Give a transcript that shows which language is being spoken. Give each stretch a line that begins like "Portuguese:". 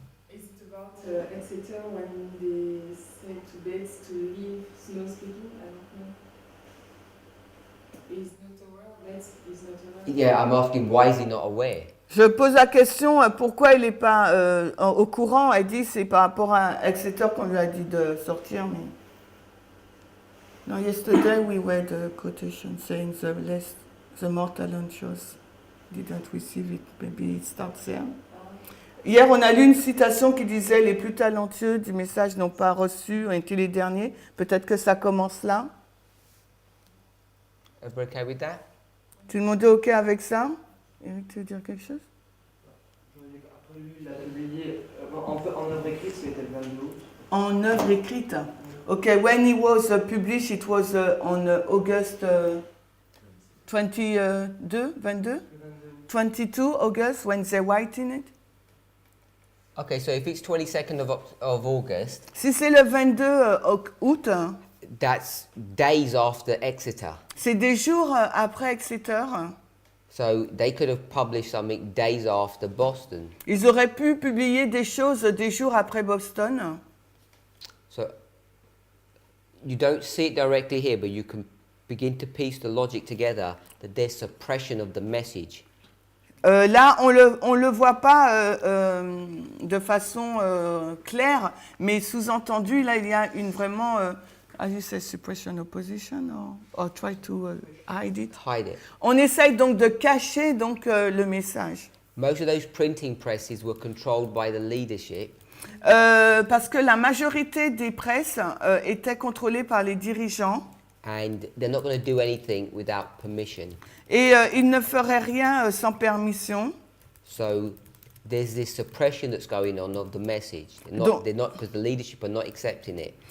English: Is it about Exeter when they said to Bates to leave Snow speaking? I don't know. He's not aware. Bates is not aware. Yeah, I'm asking why is he not aware?
French: Je pose la question pourquoi il n'est pas au courant. Elle dit c'est par rapport à Exeter qu'on lui a dit de sortir. Mais...
English: No, yesterday we read a quotation saying the more talentuous didn't receive it. Maybe it starts there.
French: Hier, on a lu une citation qui disait les plus talentueux du message n'ont pas reçu, ont été les derniers. Peut-être que ça commence là.
English: Everybody okay with that?
French: Tout le monde est OK avec ça? Eric, tu veux dire quelque chose? Après lui, il a publié en œuvre écrite, c'était le 22 août. En œuvre écrite.
English: OK, when it was published, it was on August 22, 22 August, when they writing it. Okay, so if it's 22nd of August,
French: Si c'est le 22 août,
English: that's days after Exeter.
French: c'est des jours après Exeter.
English: So they could have published something days after Boston.
French: Ils auraient pu publier des choses des jours après Boston.
English: So you don't see it directly here, but you can begin to piece the logic together that there's suppression of the message.
French: Là, on le voit pas de façon claire, mais sous-entendu, là, il y a une vraiment,
English: as you say, suppression opposition, or try to hide it. Hide it.
French: On essaye donc de cacher donc le message.
English: Most of those printing presses were controlled by the leadership,
French: Parce que la majorité des presses étaient contrôlées par les dirigeants
English: and they're not going to do anything without permission.
French: et ils ne feraient rien sans permission.
English: So there's this suppression that's going on of the message.
French: Donc-
English: They're not because the leadership are not accepting it.